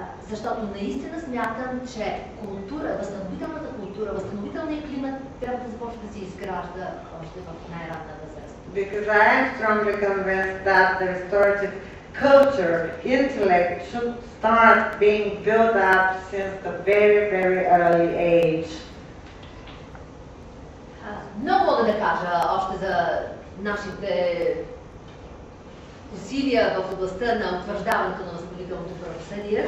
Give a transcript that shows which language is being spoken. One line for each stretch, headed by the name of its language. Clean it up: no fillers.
Bulgarian: Защото наистина смятам, че възстановителната култура, възстановителният климат трябва да започне да се изгражда още в най-ранна възраст.
English: Because I am strongly convinced that the restorative culture, intellect should start being built up since the very, very early age.
Bulgarian: Много мога да кажа още за нашите усилия в областта на утвърждаването на възстановителното правосъдие.